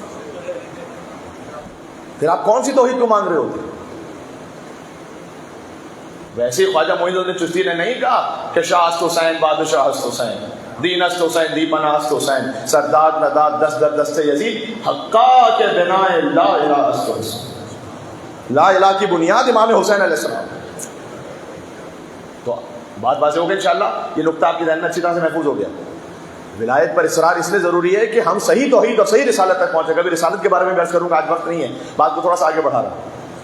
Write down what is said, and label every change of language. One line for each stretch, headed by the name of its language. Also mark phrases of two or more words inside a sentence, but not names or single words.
Urdu: پھر آپ کون سی توحید کو مان رہے ہوتے؟ ویسے خواجہ معین الدین چشتی نے نہیں کہا کہ
Persian: شاہ است حسین بادشاہ است حسین دین است حسین دی پناہ است حسین سرداد نداد دست در دست یزید حقا کے بنا لا الہ است حسین.
Urdu: لا الہ کی بنیاد امام حسین
Arabic: علیہ السلام.
Urdu: تو بات واضح ہو گئی انشاءاللہ. یہ نقطہ آپ کی ذہن میں اچھی طرح سے محفوظ ہو گیا. ولایت پر اصرار اس لیے ضروری ہے کہ ہم صحیح توحید اور صحیح رسالت تک پہنچے. کبھی رسالت کے بارے میں بحث کروں گا، آج وقت نہیں ہے، بات کو تھوڑا سا آگے بڑھا رہا ہوں.